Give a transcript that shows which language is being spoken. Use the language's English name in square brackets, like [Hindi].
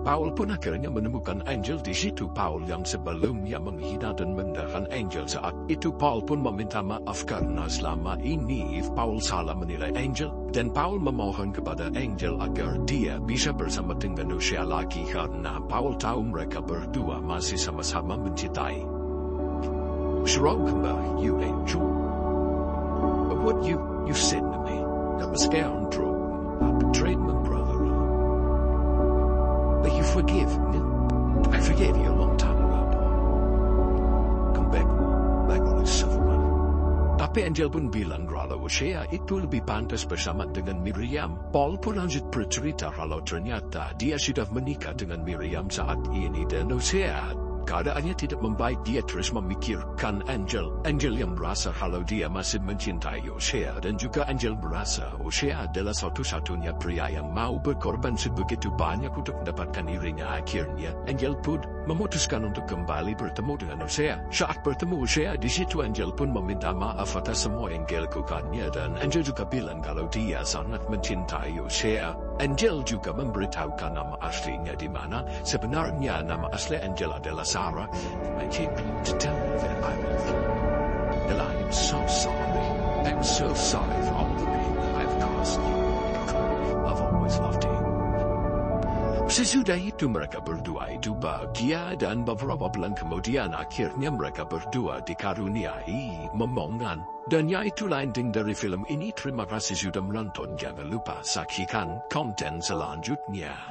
[Indonesian] Paul pun akhirnya menemukan Angel di situ. Paul yang sebelumnya menghina dan merendahkan Angel saat itu Paul pun meminta maaf karena selama ini Paul salah menilai Angel. Dan Paul memohon kepada Angel agar dia bisa bersama dengan Hosea lagi karena Paul tahu mereka berdua masih sama-sama mencintai. [English] What's wrong about you, Angel? What you said to me? I'm a scoundrel. I betrayed my brother. But you forgive me. I forgave you a long time ago. Come back on yourself, man. [Indonesian] Tapi Angel pun bilang kalau Hosea itu lebih pantas bersama dengan Miriam. Paul pun lanjut bercerita kalau ternyata dia sudah menikah dengan Miriam saat ini dan Hosea keadaannya tidak membaik. Dia terus memikirkan Angel. Angel yang merasa kalau dia masih mencintai Hosea dan juga Angel merasa Hosea adalah satu-satunya pria yang mau berkorban sebegitu banyak untuk mendapatkan dirinya. Akhirnya Angel pun memutuskan untuk kembali bertemu dengan Hosea. Saat bertemu Hosea di situ Angel pun meminta maaf atas semua yang dia lakukannya dan Angel juga bilang kalau dia sangat mencintai Hosea. Angel juga memberitahukan nama aslinya di mana sebenarnya nama asli Angel adalah Sarah. [English] I came to tell you that I love you. And I am so sorry. I'm so sorry for all the pain that I've caused you. I've always loved you. [Indonesian] Sesudah itu mereka berdua itu bahagia dan beberapa bulan kemudian akhirnya mereka berdua dikaruniai momongan. Dan yaitulah ending dari film ini. Terima kasih sudah menonton. Jangan lupa saksikan konten selanjutnya.